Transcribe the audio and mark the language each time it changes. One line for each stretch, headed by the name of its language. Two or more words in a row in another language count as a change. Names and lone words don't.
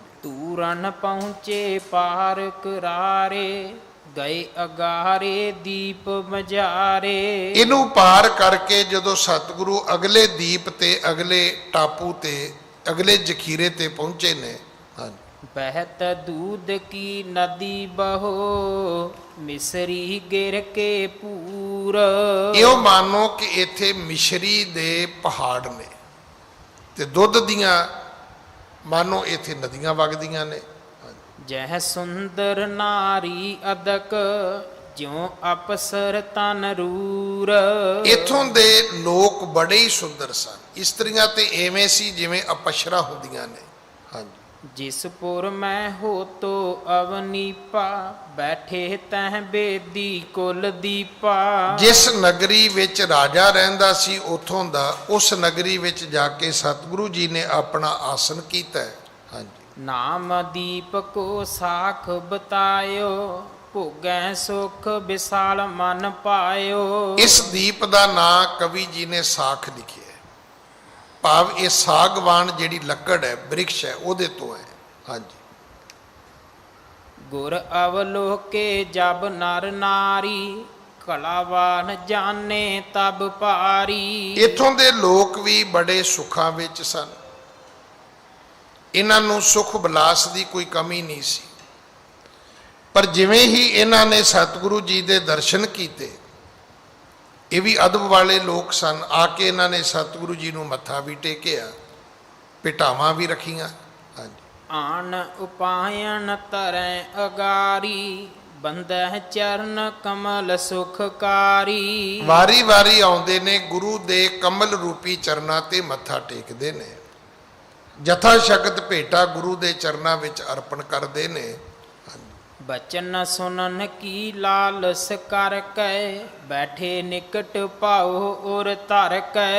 Braj: तूरन पहुँचे पार करारे, गए अगारे दीप मझारे।
Punjabi: ਇਹਨੂੰ ਪਾਰ ਕਰਕੇ ਜਦੋਂ ਸਤਿਗੁਰੂ ਅਗਲੇ ਦੀਪ ਤੇ, ਅਗਲੇ ਟਾਪੂ ਤੇ, ਅਗਲੇ ਜਖੀਰੇ ਤੇ ਪਹੁੰਚੇ ਨੇ। ਹਾਂਜੀ।
Braj: बहत दूध की नदी बहो मिसरी गिर के पूर।
Punjabi: ਇਉਂ ਮਾਨੋ ਕਿ ਇੱਥੇ ਮਿਸ਼ਰੀ ਦੇ ਪਹਾੜ ਨੇ ਤੇ ਦੁੱਧ ਦੀਆਂ ਮਾਨੋ ਇੱਥੇ ਨਦੀਆਂ ਵਗਦੀਆਂ ਨੇ।
Braj: जह सुंदर नारी अदक ज्यों अपसर तन रूर।
Punjabi: ਇੱਥੋਂ ਦੇ ਲੋਕ ਬੜੇ ਹੀ ਸੁੰਦਰ ਸਨ। ਇਸਤਰੀਆਂ ਤੇ ਐਵੇਂ ਸੀ ਜਿਵੇਂ ਅਪਸ਼ਰਾ ਹੁੰਦੀਆਂ ਨੇ। ਹਾਂਜੀ।
Braj: जिसपुर मैं हो तो अवनीपा बैठे तह बेदी कुल दीपा।
Punjabi: ਜਿਸ ਨਗਰੀ ਵਿੱਚ ਰਾਜਾ ਰਹਿੰਦਾ ਸੀ ਉਥੋਂ ਦਾ ਉਸ ਨਗਰੀ ਵਿੱਚ ਜਾ ਕੇ ਸਤਿਗੁਰੂ ਜੀ ਨੇ ਆਪਣਾ ਆਸਨ ਕੀਤਾ ਹੈ। ਹਾਂਜੀ।
Braj: नाम दीप को साख बतायो भोगै सुख विशाल मन पायो।
Punjabi: ਇਸ ਦੀਪ ਦਾ ਨਾਂ ਕਵੀ ਜੀ ਨੇ ਸਾਖ ਲਿਖਿਆ ਹੈ। ਭਾਵ ਇਹ ਸਾਗਵਾਨ ਜਿਹੜੀ ਲੱਕੜ ਹੈ ਬ੍ਰਿਕਸ਼ ਹੈ ਉਹਦੇ ਤੋਂ ਹੈ। ਹਾਂਜੀ।
Braj: गुर अवलोके जब नर नारी कलावान जाने तब पारी।
Punjabi: ਇੱਥੋਂ ਦੇ ਲੋਕ ਵੀ ਬੜੇ ਸੁੱਖਾਂ ਵਿੱਚ ਸਨ। ਇਹਨਾਂ ਨੂੰ ਸੁਖ ਵਿਲਾਸ ਦੀ ਕੋਈ ਕਮੀ ਨਹੀਂ ਸੀ। ਪਰ ਜਿਵੇਂ ਹੀ ਇਹਨਾਂ ਨੇ ਸਤਿਗੁਰੂ ਜੀ ਦੇ ਦਰਸ਼ਨ ਕੀਤੇ, ਇਹ ਵੀ ਅਦਬ ਵਾਲੇ ਲੋਕ ਸਨ। ਆ ਕੇ ਇਹਨਾਂ ਨੇ ਸਤਿਗੁਰੂ ਜੀ ਨੂੰ ਮੱਥਾ ਵੀ ਟੇਕਿਆ, ਭੇਟਾਵਾਂ ਵੀ ਰੱਖੀਆਂ। ਹਾਂਜੀ।
Braj: आन उपायन तरੈ अगारी बंदहि चरन कमल सुखकारी।
Punjabi: ਵਾਰੀ ਵਾਰੀ ਆਉਂਦੇ ਨੇ ਗੁਰੂ ਦੇ ਕਮਲ ਰੂਪੀ ਚਰਨਾਂ ਤੇ ਮੱਥਾ ਟੇਕਦੇ ਨੇ, ਜਥਾ ਸ਼ਕਤ ਭੇਟਾ ਗੁਰੂ ਦੇ ਚਰਨਾਂ ਵਿੱਚ ਅਰਪਣ ਕਰਦੇ ਨੇ।
Braj: बचन सुनन की लालस कर कै बैठे निकट पाउ और धर कै।